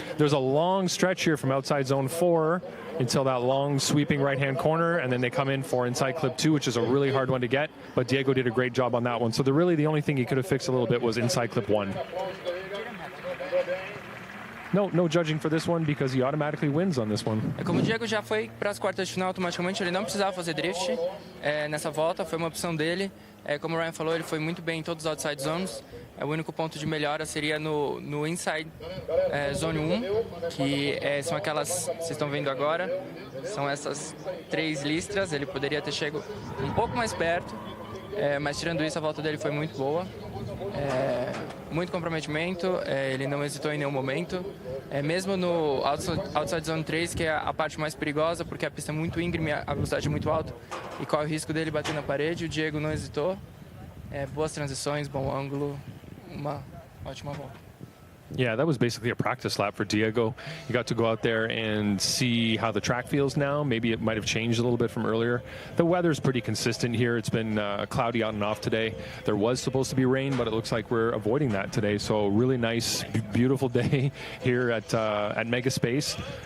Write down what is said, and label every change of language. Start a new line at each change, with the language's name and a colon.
English: There's a long stretch here from outside zone 4 until that long sweeping right-hand corner, and then they come in for inside clip 2, which is a really hard one to get, but Diego did a great job on that one. So the only thing he could have fixed a little bit was inside clip 1. No judging for this one because he automatically wins on this one.
Portuguese: Como o Diego já foi para as quartas de final automaticamente, ele não precisava fazer drift nessa volta, foi uma opção dele. Como o Ryan falou, ele foi muito bem em todos os outside zones. O único ponto de melhora seria no inside zone 1, que são aquelas, vocês estão vendo agora, são essas 3 listras. Ele poderia ter chegado um pouco mais perto, mas tirando isso a volta dele foi muito boa. Muito comprometimento, ele não hesitou em nenhum momento. Mesmo no outside zone 3, que é a parte mais perigosa, porque a pista é muito íngreme, a velocidade é muito alta e corre o risco dele bater na parede, o Diego não hesitou. Boas transições, bom ângulo, uma ótima volta.
English: Yeah, that was basically a practice lap for Diego. He got to go out there and see how the track feels now. Maybe it might have changed a little bit from earlier. The weather's pretty consistent here. It's been cloudy on and off today. There was supposed to be rain, but it looks like we're avoiding that today. So really nice, beautiful day here at Mega Space.